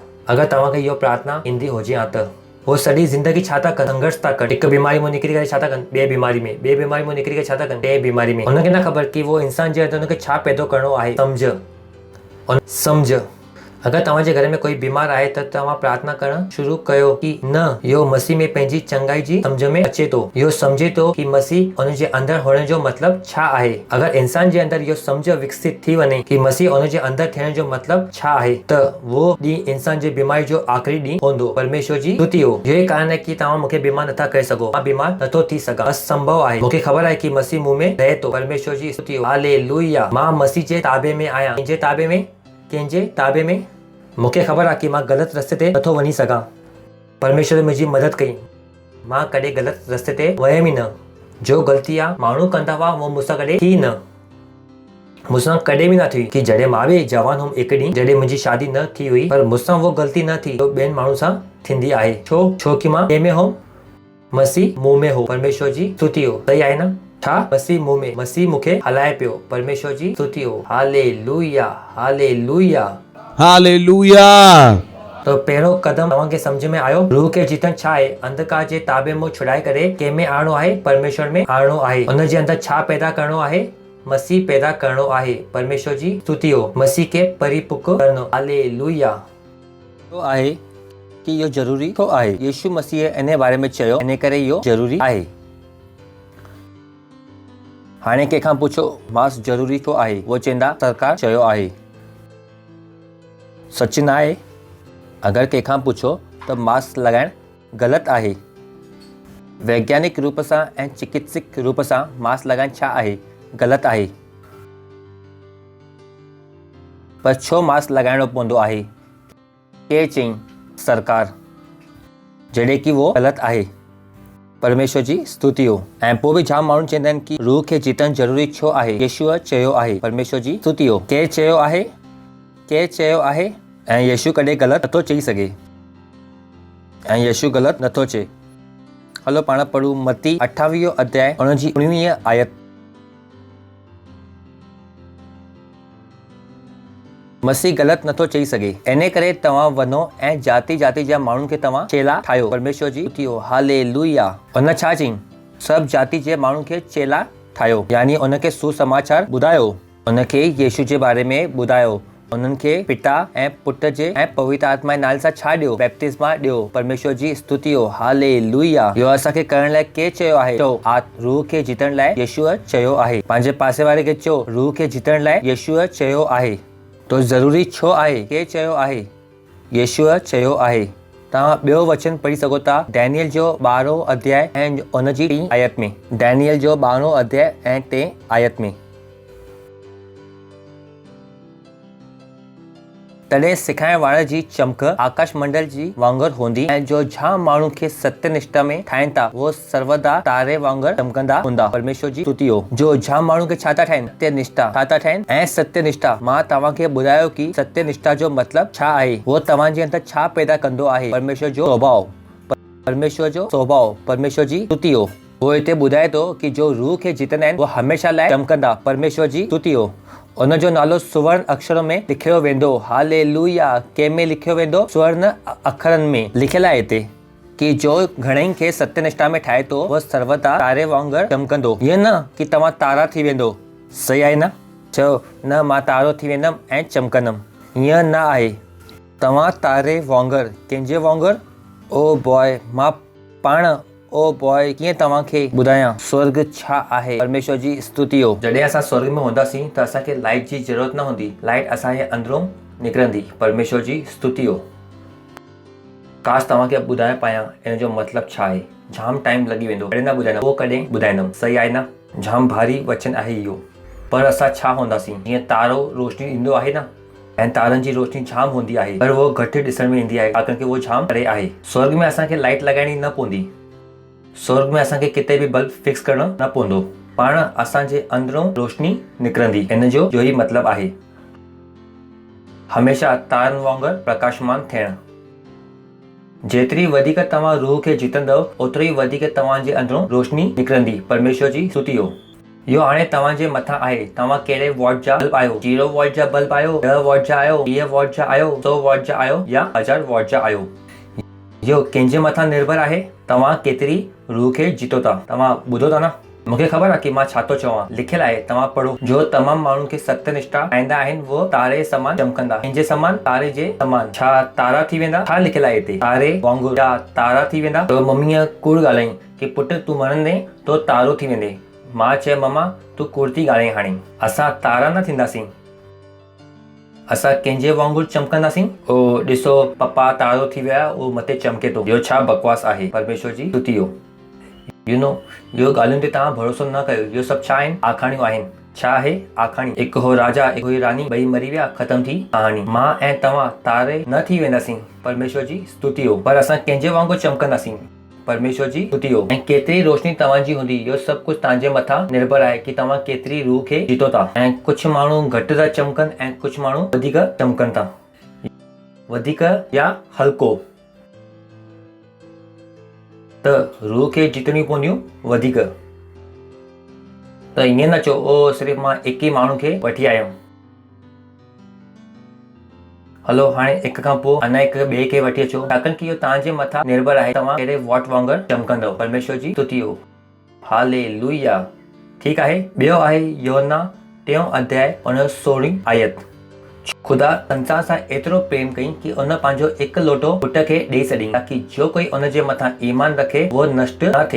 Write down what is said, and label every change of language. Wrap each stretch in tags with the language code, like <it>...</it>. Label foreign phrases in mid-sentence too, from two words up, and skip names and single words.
<sd>अगरि तव्हांखे इहो प्रार्थना ईंदी हुजे हा त वो सॼी ज़िंदगी छा था कनि, संघर्ष था कनि। हिकु बीमारी मां निकिरी करे छा था कनि, ॿिए बीमारी में, ॿिए बीमारी मां निकिरी करे छा था कनि, ॿिए बीमारी में। हुनखे न ख़बर कि वो इंसान जे अंदरि हुनखे छा पैदा करिणो आहे, सम्झ। अगरि तव्हांजे घर में कोई बीमार आहे त तव्हां प्रार्थना करणु शुरू कयो कि न इहो मसीह में पंहिंजी चङाई जी सम्झ में अचे थो, इहो सम्झे थो कि मसीह हुनजे अंदरि हुअण जो मतिलबु छा आहे। अगरि इंसान जे अंदरि इहो सम्झ विकसित थी वञे कि मसीह हुनजे अंदरि थियण जो मतिलबु छा आहे त वो ॾींहुं इंसान जे बीमारी जो आख़िरी ॾींहुं हूंदो। परमेश्वर जी स्तुति हो। इहो कारण आहे कि तव्हां मूंखे बीमार नथा करे सघो, मां बीमार नथो थी सघां, असंभव आहे। मूंखे ख़बर आहे कि मसीह मूं में रहे थो। परमेश्वर जी स्तुति हो, हालेलुया। मां मसीह जे ताबे में आहियां। कंहिंजे ताबे में मूंखे ख़बर आहे कि मां ग़लति रस्ते ते नथो वञी सघां। परमेश्वर मुंहिंजी मदद कई, मां कॾहिं ग़लति रस्ते ते वयमि ई न। जो ग़लती आहे माण्हू कंदा हुआ वो मूंसां कॾहिं थी न, मूंसां कॾहिं बि न थी। कि जॾहिं मां बि जवान हुउमि हिकु ॾींहुं जॾहिं मुंहिंजी शादी न थी हुई पर मूंसां वो ग़लती न थी जो ॿियनि माण्हू सां थींदी आहे। छो कि मां कंहिं में हो, मसीह मूं में हो। परमेश्वर जी स्तुति हो, सही आहे न। छा मसीह मूं में, मसीह मूंखे हलाए पियो। परमेश्वर जी स्तुति हो, हालेलुया, हालेलुया, हालेलुया। तो पहिरों कदम तव्हांखे सम्झ में आयो, रूह खे जीतण छा आहे। अंधकार जे ताबे मां छुड़ाए करे कंहिं में आणो आहे, परमेश्वर में आणो आहे। हुन जे अंदरि छा पैदा करणो आहे, मसीह पैदा करणो आहे। परमेश्वर जी स्तुति हो, मसीह खे परिपक्व करणो, हालेलुया। तो आहे कि इहो ज़रूरी तो आहे। यीशु मसीह इन बारे में चयो, इन करे इहो ज़रूरी आहे। हाणे कंहिंखां पुछो मास्क ज़रूरी तो आहे, वो चवंदा सरकार चयो आहे। सच न आहे। अगरि कंहिंखां पुछो त मास्क लॻाइणु ग़लति आहे, वैज्ञानिक रूप सां ऐं चिकित्सक रूप सां मास्क लॻाइणु छा आहे, ग़लति आहे। पर छो मास्क लॻाइणो पवंदो आहे, केरु चई, सरकार, जॾहिं कि वो ग़लति आहे। परमेश्वर जी स्तुति हो। ऐं पोइ बि जाम माण्हू चवंदा आहिनि कि रूह खे जीतणु ज़रूरी छो आहे, यीशुअ चयो आहे। परमेश्वर जी स्तुति हो। केरु चयो आहे, केरु चयो आहे। ऐं यीशु कॾहिं ग़लति नथो चई सघे, ऐं यीशु ग़लति नथो चए। हलो पाण पढ़ूं मत्ती 28 अध्याय 19 आयत। मसीह ग़लति नथो चई सघे, इन करे तव्हां वञो ऐं जाति जाति जा माण्हुनि खे तव्हां चेला ठाहियो। परमेश्वर जी स्तुति हो, हालेलुया। हुन छा चई, सभु जाति जे माण्हुनि खे चेला ठाहियो, यानी उनखे सुसमाचार ॿुधायो, उनखे यीशु जे बारे में ॿुधायो। उन्हनि खे पिता ऐं पुट जे ऐं पवित्र आत्मा जे नाले सां छा ॾियो, बैप्तिस्मा ॾियो। परमेश्वर जी स्तुति हो, हालेलुया। इहो असांखे करण लाइ केरु चयो आहे, चओ रूह खे जीतण लाइ यीशुअ चयो आहे। पंहिंजे पासे वारे खे चओ रूह खे जीतण लाइ यीशुअ चयो आहे। तो ज़रूरी छो आहे, केरु चयो आहे, यीशुअ चयो आहे। तव्हां ॿियो वचन पढ़ी सघो था, डैनियल जो 12 अध्याय ऐं उनजी 3 आयत में। डैनियल जो 12 अध्याय ऐं 3 आयत में। तॾहिं सिखाइण वारे जी चमक आकाश मंडल जी वांगुरु हूंदी ऐं जो जाम माण्हू खे सत्यनिष्ठा में ठाहिनि था वो सर्वदा तारे वांगुरु चमकंदा हूंदा। परमेश्वर जी स्तुति हो। जो जाम माण्हू खे छा था ठाहिनि, सत्यनिष्ठा छा था ठाहिनि। ऐं सत्यनिष्ठा मां तव्हांखे ॿुधायो कि सत्यनिष्ठा जो मतिलबु छा आहे, वो तव्हांजे अंदरि छा पैदा कंदो आहे। परमेश्वर जो स्वभाव, परमेश्वर जो स्वभाव, परमेश्वर जी स्तुति हो। वो हिते ॿुधाए थो कि जो रूह खे जीतंदा आहिनि वो हमेशा लाइ चमकंदा। परमेश्वर जी स्तुति हो। उन जो नालो सुवर्ण अक्षरों में लिखियो वेंदो, हालेलुया। कंहिं में लिखियो वेंदो, स्वर्ण अखरनि में लिखियल आहे हिते कि जो घणेई खे सत्यनिष्ठा में ठाहे थो वो सर्वदा तारे वांगुरु चमकंदो। ईअं न कि तव्हां तारा थी वेंदो, सही आहे न। चओ न मां तारो थी वेंदमि ऐं चमकंदमि, ईअं न आहे। तव्हां तारे वांगुरु, कंहिंजे वांगुरु,</sd> <en>oh boy,</en> <sd>मां पाण</sd> <en>oh boy</en> <sd>कीअं तव्हांखे ॿुधायां स्वर्ग छा आहे। परमेश्वर जी स्तुति हो। जॾहिं असां स्वर्ग में हूंदासीं त असांखे लाइट जी ज़रूरत न हूंदी, लाइट असांजे अंदरूं निकिरंदी। परमेश्वर जी स्तुति हो। काश तव्हांखे ॿुधाए पायां इन जो मतिलबु छा आहे। जाम टाइम लॻी वेंदो, कॾहिं न ॿुधाईंदमि, उहो कॾहिं ॿुधाईंदमि, सही आहे न। जाम भारी वचन आहे इहो। पर असां छा हूंदासीं? जीअं तारो रोशनी ॾींदो आहे न, ऐं तारनि जी रोशनी जाम हूंदी आहे, पर वो घटि ॾिसण में ईंदी आहे छाकाणि कि वो जाम परे आहे। स्वर्ग में असांखे लाइट लॻाइणी न पवंदी, स्वर्ग में असांखे किथे बि</sd> <en>bulb fix</en> <sd>करणो न पवंदो, पाण असांजे अंदरों रोशनी निकिरंदी। इन जो ई मतिलबु आहे हमेशा तारनि वांगुरु प्रकाशमान थियणु। जेतिरी वधीक तव्हां रूह खे जीतंदव ओतिरी वधीक तव्हांजे अंदरों रोशनी निकिरंदी। परमेश्वर जी स्तुति हो। इहो हाणे तव्हांजे मथां आहे, तव्हां कहिड़े वॉट जा बल्ब आहियो। 0 वॉट जा बल्ब आहियो, 10 वॉट जा आहियो, 20 वॉट जा आहियो, 100 वॉट जा आहियो या 1000 वॉट जा आहियो। इहो कंहिंजे मथां निर्भर आहे, तव्हां केतिरी रूह खे जीतो था। तव्हां ॿुधो था न, मूंखे ख़बर आहे कि मां छा थो चवां। लिखियलु आहे, तव्हां पढ़ो। जो तमामु माण्हुनि खे सत्यनिष्ठा ठाहींदा आहिनि वो तारे समान चमकंदा। कंहिंजे समान? तारे जे समान। छा तारा थी वेंदा? छा लिखियलु आहे हिते? तारे वांगुरु। छा तारा थी वेंदा? तो मम्मीअ कूड़ ॻाल्हाई कि पुट तूं मरंदे तो तारो थी वेंदे। मां चयो मम्मा तूं कूड़ थी ॻाल्हाई। हाणे असां तारा न थींदासीं, असां कंहिंजे वांगुरु चमकंदासीं। ओ ॾिसो पप्पा तारो थी विया, उहो मथे चमके थो। इहो छा बकवास आहे? परमेश्वर जी स्तुति हो। इहो ॻाल्हियुनि ते तव्हां भरोसो न कयो। इहो सभु छा आहिनि? आखाणियूं आहिनि। छा आहे? आखाणी। हिकु हो राजा, हिकु हुई रानी, ॿई मरी विया, ख़तम थी कहाणी। मां ऐं तव्हां तारे न थी वेंदासीं। परमेश्वर जी स्तुति हो। पर असां कंहिंजे वांगुरु चमकंदासीं। परमेश्वर जी स्तुति हो। ऐं केतिरी रोशनी तव्हांजी हूंदी, इहो सभु कुझु तव्हांजे मथां निर्भर आहे कि तव्हां केतिरी रूह खे जीतो था। ऐं कुझु माण्हू घटि था चमकनि ऐं कुझु माण्हू वधीक चमकनि था। वधीक या हल्को। त रूह खे जीतणियूं पवंदियूं वधीक। त ईअं न चओ ओ सिर्फ़ु मां हिकु ई माण्हू खे वठी आयुमि, हलो हाणे हिक खां पोइ अञा हिकु ॿिए खे वठी अचो। छाकाणि कि इहो तव्हांजे मथां निर्भर आहे तव्हां कहिड़े वॉट वांगुरु चमकंदव। परमेश्वर जी स्तुति हो। हालेलुया। ठीकु आहे। ॿियो आहे यूहन्ना 3 अध्याय 16 आयत। खुदा संसार सां एतिरो प्रेम कई कि उन पंहिंजो हिकु लोटो पुट खे ॾेई छॾियईं ताकि जो कोई उन जे मथां ईमान रखे उहो नष्ट न थिए।</sd>